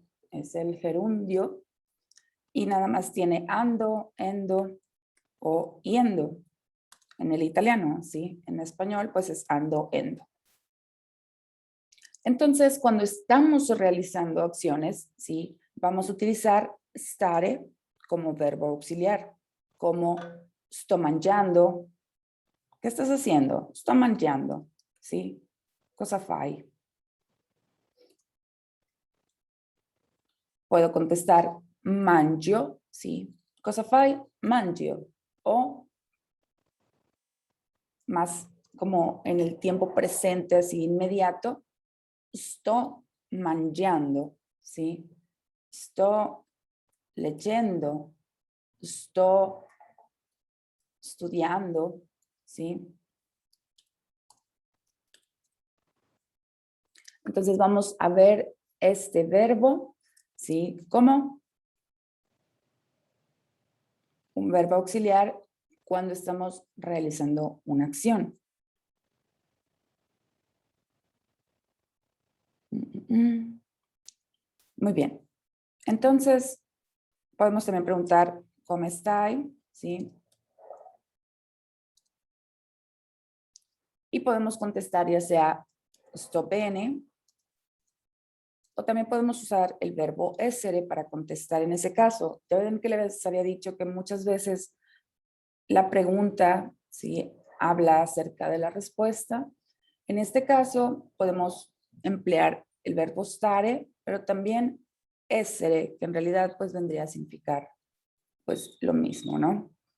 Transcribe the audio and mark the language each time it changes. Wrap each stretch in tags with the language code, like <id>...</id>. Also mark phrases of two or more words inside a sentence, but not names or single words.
<es>Es el gerundio y nada más tiene ando, endo o yendo. En el italiano, ¿sí? En español, pues es ando, endo. Entonces, cuando estamos realizando acciones, ¿sí? Vamos a utilizar stare como verbo auxiliar, como</es> <it>sto mangiando.</it> <es>¿Qué estás haciendo?</es> <it>Sto mangiando, ¿sí? Cosa fai?</it> <es>Puedo contestar</es> <it>mangio, ¿sí? Cosa fai? Mangio.</it> <es>O más como en el tiempo presente, así inmediato,</es> <it>sto mangiando, ¿sí? Sto leggendo, sto estudiando, ¿sí?</it> <es>Entonces vamos a ver este verbo, ¿sí? Como un verbo auxiliar cuando estamos realizando una acción. Muy bien. Entonces, podemos también preguntar, ¿cómo stai? ¿Sí? Y podemos contestar ya sea</es> <it>sto bene,</it> <es>o también podemos usar el verbo essere para contestar en ese caso. Ya ven que les había dicho que muchas veces la pregunta, ¿sí? Habla acerca de la respuesta. En este caso, podemos emplear el verbo stare, pero también essere, que en realidad pues vendría a significar pues lo mismo, ¿no?</es>